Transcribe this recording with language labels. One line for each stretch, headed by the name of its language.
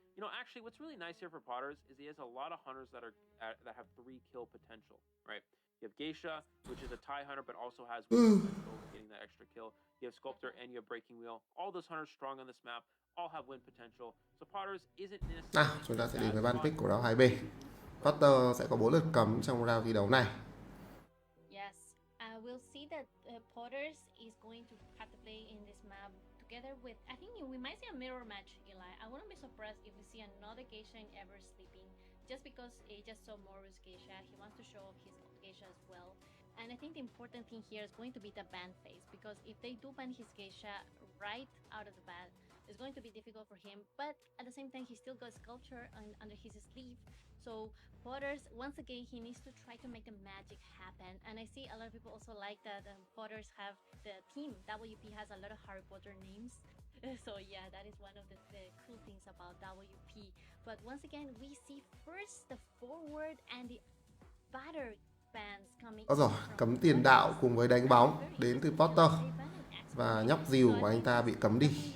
English: Actually, what's really nice here for Potters is he has a lot of hunters that have 3 kill potential, right? You have Geisha, which is a tie hunter, but also has getting that extra kill. You have Sculptor and you have Breaking Wheel. All those hunters strong on this map, all have win potential. So Potters isn't necessarily...
Vietnamese: Chúng ta sẽ đến với ban pick của round 2B. Potter sẽ có 4 lượt cấm trong round thi đấu này.
English: Yes, we'll see that Potters is going to have to play in this map together with, I think we might see a mirror match, Eli. I wouldn't be surprised if we see another geisha in Ever Sleeping, just because he just saw Moru's geisha. He wants to show off his geisha as well. And I think the important thing here is going to be the ban phase, because if they do ban his geisha right out of the bat, it's going to be difficult for him. But at the same time, he still got Sculpture under his sleeve. So Potters, once again, he needs to try to make the magic happen. And I see a lot of people also like that Potters have the team. WP has a lot of Harry Potter names. So yeah, that is one of the cool things about WP. But once again, we see first the forward and the batter bans coming.
Vietnamese: Rồi, cấm tiền đạo cùng với đánh bóng đến từ Potter. Và nhóc dìu của anh ta bị cấm đi.